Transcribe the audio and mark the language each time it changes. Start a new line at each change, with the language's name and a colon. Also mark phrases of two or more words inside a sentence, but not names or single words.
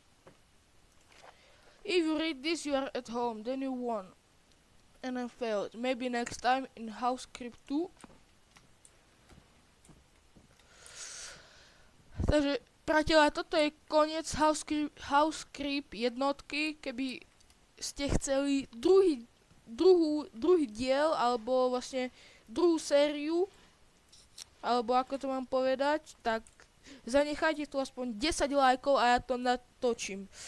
English: If you read this, you are at home, then you won. And I failed. Maybe next time in Housecreep 2.
Slovak: Takže, priatelia, toto je koniec Housecreep jednotky. Keby ste chceli druhý diel, alebo vlastne druhú sériu, alebo ako to mám povedať, tak zanechajte tu aspoň 10 lajkov a ja to natočím.